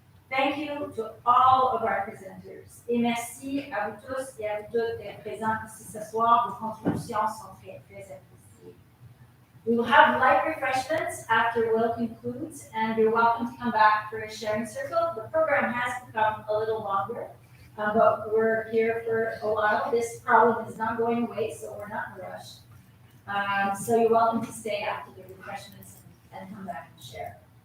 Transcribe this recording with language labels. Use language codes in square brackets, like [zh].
[en] Thank you to all of our presenters. [fr] Et merci à vous tous et à vous toutes d'être présents ici ce soir. Vos contributions sont très, très appréciées. [en] We will have light refreshments after Will concludes, and you're welcome to come back for a sharing circle. The program has become a little longer, but we're here for a while. This problem is not going away, so we're not in a rush. So you're welcome to stay after the refreshments and come back and share.